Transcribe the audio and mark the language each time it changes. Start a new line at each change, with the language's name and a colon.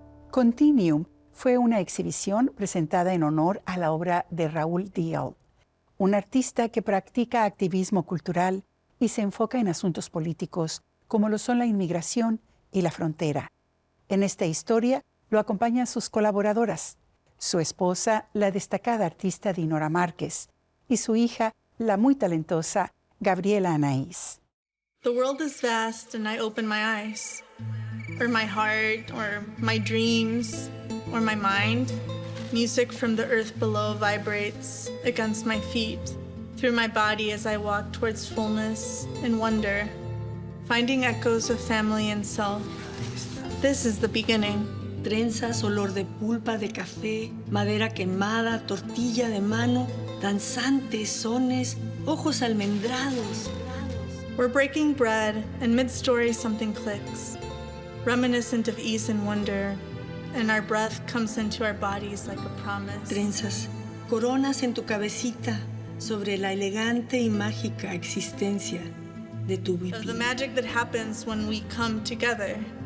Spanish: Continuum fue una exhibición presentada en honor a la obra de Raúl Dial, un artista que practica activismo cultural y se enfoca en asuntos políticos como lo son la inmigración y la frontera. En esta historia lo acompañan sus colaboradoras, su esposa, la destacada artista Dinora Márquez, y su hija, la muy talentosa Gabriela Anaís.
English: The world is vast and I open my eyes, or my heart, or my dreams, or my mind. Music from the earth below vibrates against my feet, through my body as I walk towards fullness and wonder, finding echoes of family and self. This is the beginning.
Spanish: Trenzas, olor de pulpa, de café, madera quemada, tortilla de mano, danzantes, sones, ojos almendrados.
English: We're breaking bread, and mid-story something clicks, reminiscent of ease and wonder, and our breath comes into our bodies like a promise.
Spanish: Trenzas, coronas en tu cabecita sobre la elegante y mágica existencia de tu vivir.
English: The magic that happens when we come together.